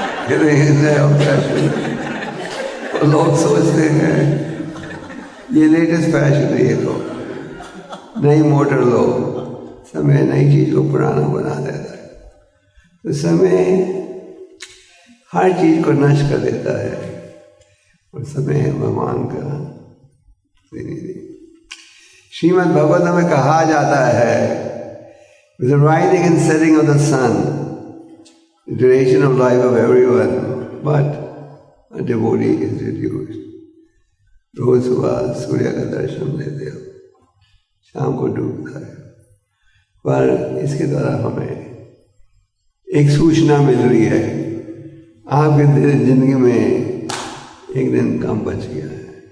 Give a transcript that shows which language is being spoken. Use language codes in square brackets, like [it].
[hi] ये नया फैशन, और लोग सोचते हैं ये लेटेस्ट फैशन है, ये तो नई मोटर लो। समय नई चीज़ को पुराना बना देता है। तो समय हर चीज़ को नष्ट कर देता है और समय है भगवान का प्रतिनिधि। श्रीमद् भगवत में कहा जाता है, [en] with the rising and setting of the sun, the duration of life of everyone, but a devotee is reduced. [hi] रोज सुबह सूर्य का दर्शन लेते हो, शाम को डूबता है, पर इसके द्वारा हमें एक सूचना मिल रही है, आपके जिंदगी में एक दिन कम बच गया है।